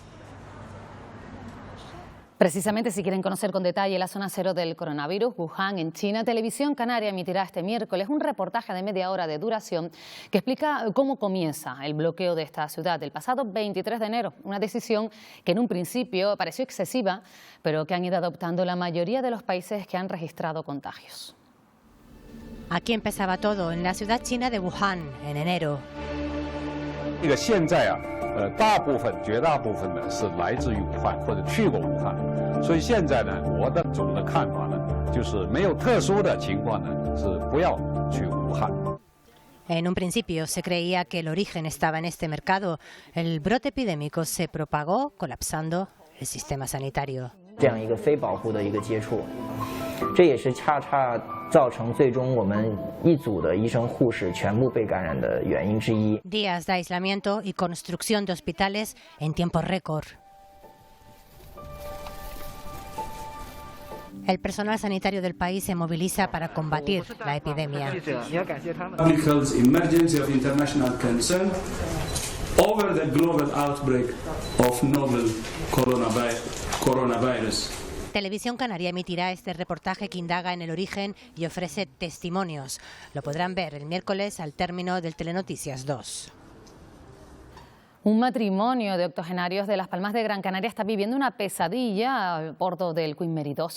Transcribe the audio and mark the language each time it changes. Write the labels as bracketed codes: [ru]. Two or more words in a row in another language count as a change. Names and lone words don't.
[es] Precisamente, si quieren conocer con detalle la zona cero del coronavirus, Wuhan, en China, Televisión Canaria emitirá este miércoles un reportaje de media hora de duración que explica cómo comienza el bloqueo de esta ciudad el pasado 23 de enero. Una decisión que en un principio pareció excesiva, pero que han ido adoptando la mayoría de los países que han registrado contagios. Aquí empezaba todo, en la ciudad china de Wuhan, en enero. [zh] 绝大部分呢是来自于武汉或者去过武汉，所以现在呢，我的总的看法呢，就是没有特殊的情况呢，是不要去武汉。 [es] En un principio se creía que el origen estaba en este mercado. El brote epidémico se propagó colapsando el sistema sanitario. [zh] 这样一个非保护的一个接触，这也是恰恰造成最终我们一组的医生护士全部被感染的原因之一。 [es] Días de aislamiento y construcción de hospitales en tiempo récord. El personal sanitario del país se moviliza para combatir la epidemia. [en] Public health emergency of international concern over the global outbreak of novel coronavirus. [es] Televisión Canaria emitirá este reportaje que indaga en el origen y ofrece testimonios. Lo podrán ver el miércoles al término del Telenoticias 2. Un matrimonio de octogenarios de Las Palmas de Gran Canaria está viviendo una pesadilla a bordo del Queen Mary 2.